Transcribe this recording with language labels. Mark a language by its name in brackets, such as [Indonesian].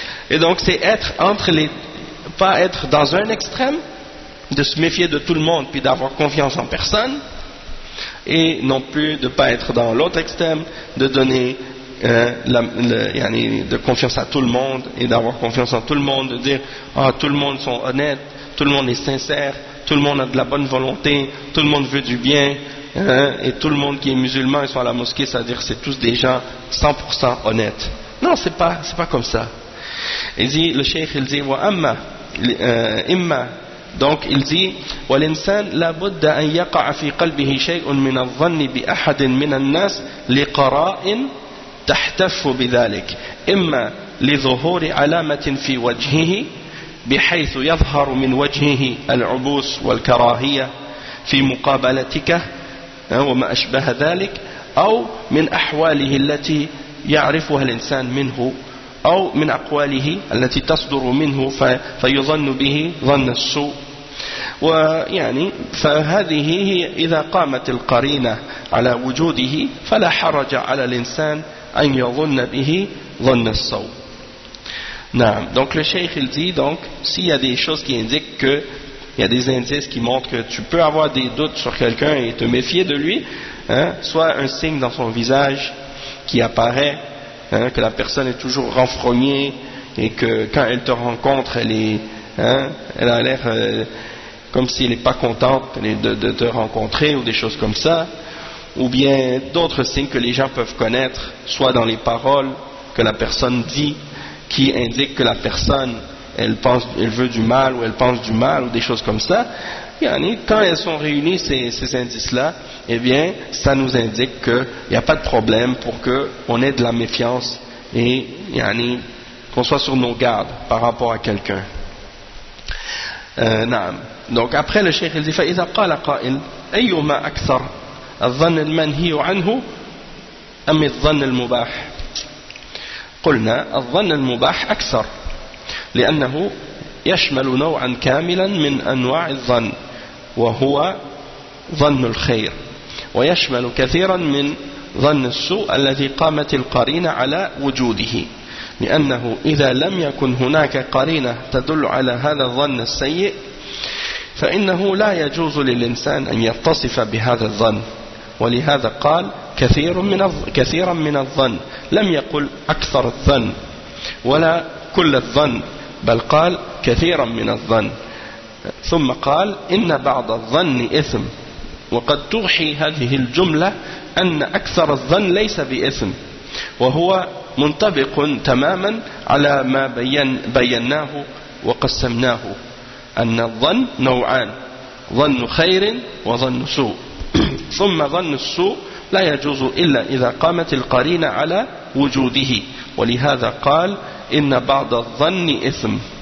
[French] Et donc c'est être entre les... pas être dans un extrême, de se méfier de tout le monde, puis d'avoir confiance en personne, et non plus de ne pas être dans l'autre extrême, de donner de confiance à tout le monde, et d'avoir confiance en tout le monde, de dire « Ah, oh, tout le monde sont honnêtes, tout le monde est sincère, tout le monde a de la bonne volonté, tout le monde veut du bien ». Hein, et tout le monde qui est musulman, ils sont à la mosquée, c'est-à-dire que c'est tous des gens 100% honnêtes. Non, c'est pas comme ça. Il dit, le cheikh, il dit, [Arabic] وَأَمَّا إِمَّا. [French] Donc, il dit, [Arabic] وَلِنْسَانْ لَبُدَّ أَنْ يَقَعَ فِي قَلْبِهِ شَيْءٌ مِنَ الظَّنِّ بِأَحَدٍ مِنَ النَّاسِ لِقَرَائِنْ تَحْتَفُّ بِذَلِكَ إِمَّا لِظُهُورِ عَلَامَةٍ فِي وَجْهِهِ بِحَيْثُ يَظْهَرُ مِنْ وَجْهِهِ الْعُبُوسُ وَالْكَرَاهِيَةُ فِي مُقَابَلَتِكَ وما أشبه ذلك أو من أحواله التي يعرفها الإنسان منه أو من أقواله التي تصدر منه فيظن به ظن السوء ويعني فهذه هي إذا قامت القرينة على وجوده فلا حرج على الإنسان أن يظن به ظن السوء. نعم. [French] Donc le cheikh il dit, donc s'il y a des choses qui indiquent que il y a des indices qui montrent que tu peux avoir des doutes sur quelqu'un et te méfier de lui, hein, soit un signe dans son visage qui apparaît, hein, que la personne est toujours renfrognée et que quand elle te rencontre, elle est, hein, elle a l'air comme si elle n'est pas contente de te rencontrer ou des choses comme ça, ou bien d'autres signes que les gens peuvent connaître, soit dans les paroles que la personne dit, qui indiquent que la personne... elle pense, elle veut du mal ou elle pense du mal ou des choses comme ça. Quand elles sont réunies, ces indices-là, eh bien, ça nous indique qu'il n'y a pas de problème pour qu'on ait de la méfiance et qu'on soit sur nos gardes par rapport à quelqu'un. [Arabic] Naam. [French] Donc après le cheikh, il dit, [Arabic] فَإِذَا قَالَ قَائِلْ أَيُّمَا أَكْثَرْ الظَّنَّ الْمَنْهِيُ عَنْهُ أَمِ الظَّنَّ الْمُبَاحِ قُلْنَا الظَّنَّ الْمُبَاحِ أَكْثَرْ لأنه يشمل نوعا كاملا من أنواع الظن وهو ظن الخير ويشمل كثيرا من ظن السوء الذي قامت القرينة على وجوده لأنه إذا لم يكن هناك قرينة تدل على هذا الظن السيء فإنه لا يجوز للإنسان أن يتصف بهذا الظن ولهذا قال كثيرا من الظن لم يقل أكثر الظن ولا كل الظن بل قال كثيرا من الظن ثم قال إن بعض الظن إثم وقد توحي هذه الجملة أن أكثر الظن ليس بإثم وهو منطبق تماما على ما بيناه وقسمناه أن الظن نوعان ظن خير وظن سوء ثم ظن السوء لا يجوز إلا إذا قامت القرينة على وجوده ولهذا قال إن بعض الظن إثم